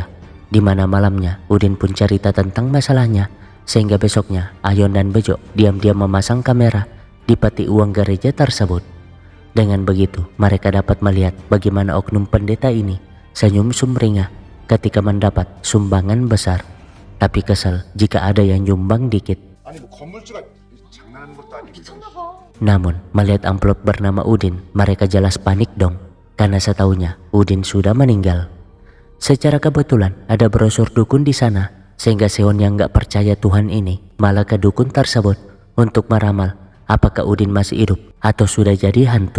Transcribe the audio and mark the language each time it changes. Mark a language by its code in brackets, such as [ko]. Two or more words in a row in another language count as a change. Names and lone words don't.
[id] Di mana malamnya Udin pun cerita tentang masalahnya, sehingga besoknya Ayon dan Bejo diam-diam memasang kamera di peti uang gereja tersebut. Dengan begitu, mereka dapat melihat bagaimana oknum pendeta ini senyum sumringah ketika mendapat sumbangan besar. Tapi kesal jika ada yang nyumbang dikit. [ko] 아니 뭐 건물주가 장난하는 것도 아니고. 미쳤나봐. [id] Namun, melihat amplop bernama Udin, mereka jelas panik dong. Karena setahunya Udin sudah meninggal. Secara kebetulan ada brosur dukun di sana, sehingga Seon yang gak percaya Tuhan ini malah ke dukun tersebut untuk meramal apakah Udin masih hidup atau sudah jadi hantu.